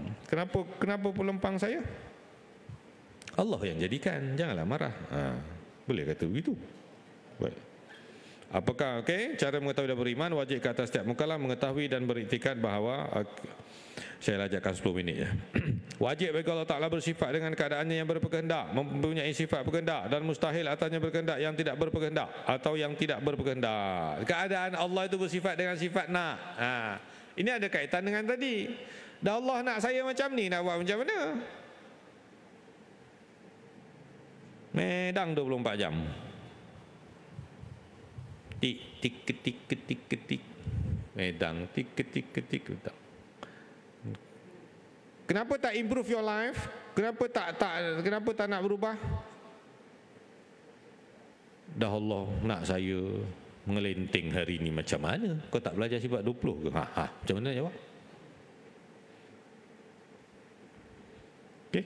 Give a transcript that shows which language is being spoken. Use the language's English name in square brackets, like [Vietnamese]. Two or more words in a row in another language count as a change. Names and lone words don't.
[Malay] Kenapa pelempang saya? Allah yang jadikan, janganlah marah. Boleh kata begitu. Baik. Apakah cara mengetahui dan beriman? Wajib ke atas setiap mukallaf mengetahui dan beriktikad bahawa saya lajakkan 10 minit ya. Wajib bagi Allah Ta'ala bersifat dengan keadaannya yang berkehendak, mempunyai sifat berkehendak, dan mustahil atasnya berkehendak yang tidak berkehendak atau yang tidak berkehendak. Keadaan Allah itu bersifat dengan sifat nak. Ini ada kaitan dengan tadi. Dah Allah nak saya macam ni, nak buat macam mana? Medang 24 jam. Tik tik ketik ketik ketik. Medang tik ketik ketik ketik. Kenapa tak [English] improve your life? [Malay] Kenapa tak nak berubah? Dah Allah nak saya mengelenting hari ni macam mana? Kau tak belajar sifat 20 ke? Macam mana jawab? Okey.